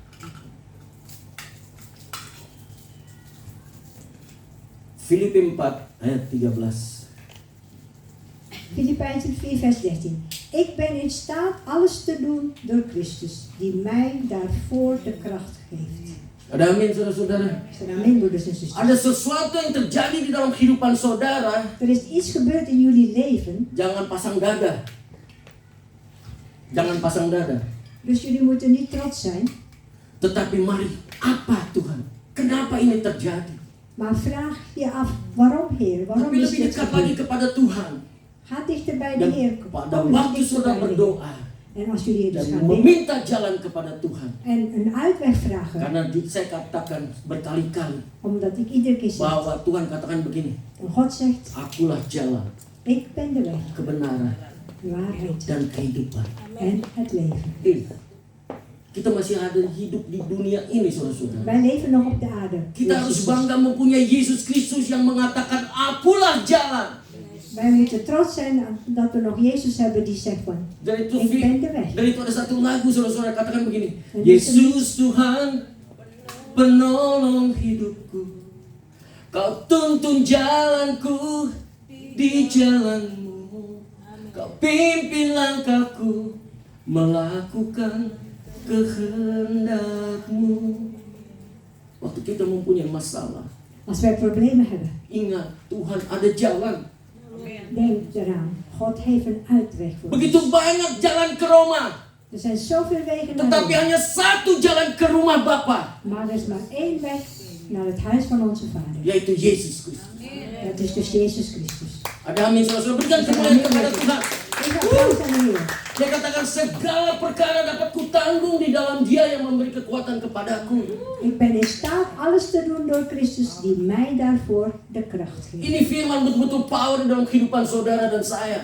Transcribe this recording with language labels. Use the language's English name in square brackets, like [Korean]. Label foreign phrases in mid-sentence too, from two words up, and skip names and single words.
[Indonesian] Filipi 4 ayat 13. [Dutch] Filippenzen 4 vers 13. Ik ben in staat alles te doen door Christus, die mij daarvoor de kracht geeft. [Indonesian] Ada amin saudara-saudara. Amin, [Dutch] broeders en zusters. [Indonesian] Ada sesuatu yang terjadi di dalam kehidupan saudara. [Dutch] Er is iets gebeurd in jullie leven, [Indonesian] Jangan pasang dada. Jangan pasang dada. [Dutch] dus jullie moeten niet trots zijn. [Indonesian] Tetapi mari, apa Tuhan? Kenapa ini terjadi? [Dutch] Maar vraag je af, waarom Heer? Waarom [Indonesian] Tapi [Dutch] is [Indonesian] lebih [Dutch] dit [Indonesian] dekat lagi [Dutch] gebeurd? [Indonesian] kepada Tuhan. [Dutch] Ga dichter bij de [Indonesian] Dan [Dutch] Heer. [Indonesian] pada [Dutch] Kom [Indonesian] waktu [Dutch] dichter [Indonesian] saudara [Dutch] bij de Heer. [Indonesian] berdoa [Dutch] En als jullie dus [Indonesian] dan [Dutch] gaan bidden [Indonesian] meminta jalan kepada Tuhan. [Dutch] en een uitweg vragen, [Indonesian] Karena saya katakan berkali-kali [Dutch] omdat ik iedere keer zeg, [Indonesian] bahwa Tuhan katakan begini, [Dutch] en God zegt, [Indonesian] akulah jalan, [Dutch] ik ben de weg, [Indonesian] kebenaran, [Dutch] de waarheid [Indonesian] dan kehidupan. [Dutch] en het leven. [Indonesian] Kita masih ada hidup di dunia ini, saudara-saudara. [Dutch] Wij leven nog op de aarde. [Indonesian] Kita harus bangga mempunyai Yesus Kristus yang mengatakan, akulah jalan. [Dutch] Wij moeten trots zijn dat we nog Jezus hebben die zegt van, [Indonesian] Dan itu, [Dutch] ik ben de weg. [Indonesian] dan itu ada satu lagu, saudara-saudara, katakan begini, Yesus Tuhan, penolong hidupku, Kau tuntun jalanku di jalanmu, Kau pimpin langkahku melakukan kehendakmu. Waktu kita mempunyai masalah, [Dutch] Als wij problemen hebben, [Indonesian] ingat Tuhan ada jalan. [Dutch] denk eraan, God heeft een uitweg voor [Indonesian] Begitu [Dutch] ons. [Indonesian] banyak jalan ke Roma, [Dutch] Er zijn zoveel wegen naar [Indonesian] tetapi [Dutch] Rome, [Indonesian] hanya satu jalan ke rumah Bapa, [Dutch] maar er is maar één weg naar het huis van onze Vader. [Indonesian] yaitu Yesus Kristus. [Dutch] Dat is dus Jezus Christus. [Indonesian] Ada amin, saudara-saudara. Berikan kemuliaan kepada Tuhan. [Dutch] Geef applaus aan de Heer. [Indonesian] Dia katakan segala perkara dapat kutanggung di dalam Dia yang memberi kekuatan kepadaku. [Dutch] Ik ben in staat alles te doen door Christus die mij daarvoor de kracht geeft. [Indonesian] Ini firman betul-betul power dalam kehidupan saudara dan saya.